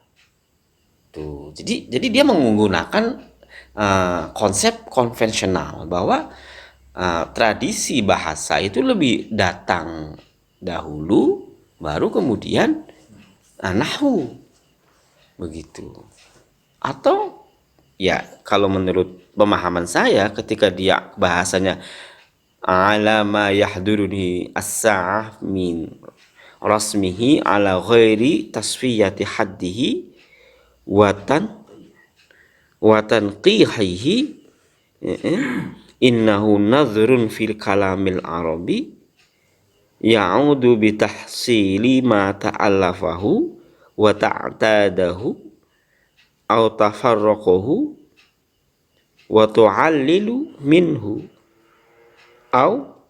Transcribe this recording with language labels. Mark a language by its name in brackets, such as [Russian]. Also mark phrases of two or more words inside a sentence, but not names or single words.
[Indonesian] Tuh, jadi dia menggunakan konsep konvensional bahwa tradisi bahasa itu lebih datang dahulu, baru kemudian nahwu, begitu. Atau ya kalau menurut pemahaman saya, ketika dia bahasanya [Arabic] على ما يحضرني الساعة من رسمه على غير تصفية حده وتنقيحه إنه نظر في الكلام العربي يعود بتحصيل ما تألفه وتعتاده أو تفرقه وتعلل منه أو